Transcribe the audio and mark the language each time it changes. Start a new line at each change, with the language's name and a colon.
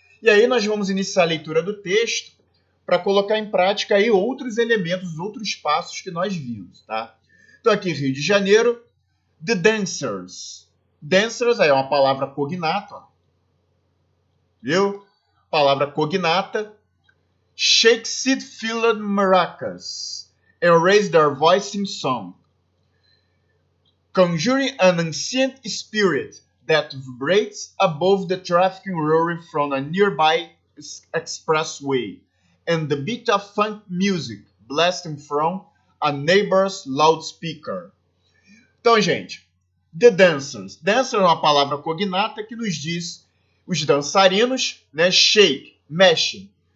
Portuguese: E aí nós vamos iniciar a leitura do texto para colocar em prática aí outros elementos, outros passos que nós vimos, tá? Então aqui Rio de Janeiro, The Dancers. Dancers aí é uma palavra cognata, ó. Viu? Palavra cognata.
English: Shake seed-filled maracas and raise their voice in song, conjuring an ancient spirit that vibrates above the traffic roaring from a nearby expressway, and the beat of funk music blasting from a neighbor's loudspeaker.
Portuguese: Então, gente, The Dancers. Dancer é uma palavra cognata que nos diz os dançarinos, né, shake, mexem.